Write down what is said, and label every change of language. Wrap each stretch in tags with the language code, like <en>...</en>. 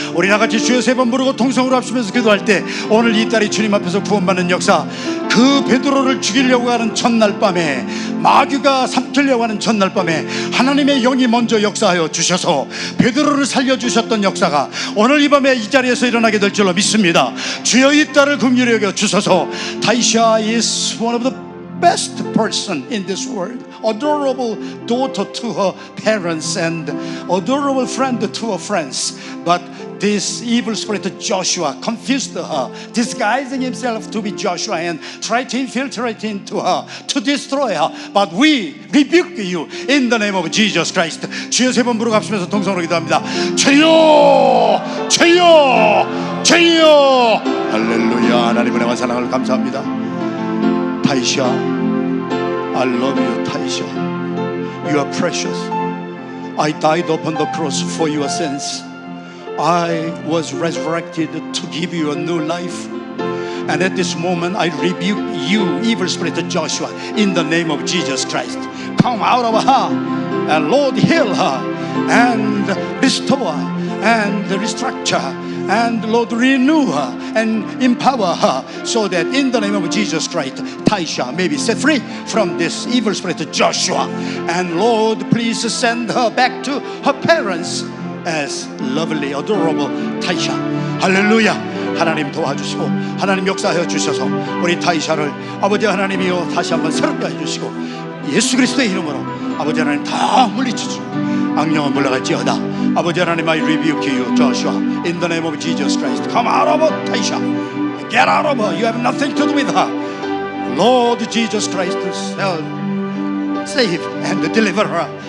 <ko>우리 나같이 주여 세 번 부르고 통성으로 합치면서 기도할 때 오늘 이 딸이 주님 앞에서 구원받는 역사, 그 베드로를 죽이려고 하는 전날 밤에 마귀가 삼키려고 하는 전날 밤에 하나님의 영이 먼저 역사하여 주셔서 베드로를 살려주셨던 역사가 오늘 이 밤에 이 자리에서 일어나게 될 줄로 믿습니다. 주여 이 딸을 긍휼히 여겨 주소서.</ko> <en>타이샤 is one of the best person in this world, adorable daughter to her parents and adorable friend to her friends. But this evil spirit Joshua confused her, disguising himself to be Joshua and tried to infiltrate into her to destroy her. But we rebuke you in the name of Jesus Christ.</en> <ko>주여 세 번 부르고 합치면서 동성으로 기도합니다. 주여, 주여, 주여. 할렐루야. 하나님의 은혜와 사랑을 감사합니다.</ko> <en>타이샤, I love you, Taisha. You are precious. I died upon the cross for your sins. I was resurrected to give you a new life. And at this moment, I rebuke you, evil spirit Joshua, in the name of Jesus Christ. Come out of her, and Lord, heal her, and restore her, and restructure, and Lord, renew her and empower her so that in the name of Jesus Christ, Taisha may be set free from this evil spirit Joshua. And Lord, please send her back to her parents as lovely, adorable Taisha.</en> <ko>할렐루야. 하나님 도와주시고 하나님 역사하여 주셔서 우리 타이샤를 아버지 하나님이여 다시 한번 새롭게 해주시고 예수 그리스도의 이름으로 아버지 하나님 다 물리치시고 악령은 물러갈지어다. 아버지 하나님,</ko> <en>I rebuke you, Joshua, in the name of Jesus Christ. Come out of her, Taisha. Get out of her. You have nothing to do with her. Lord Jesus Christ, save and deliver her.</en>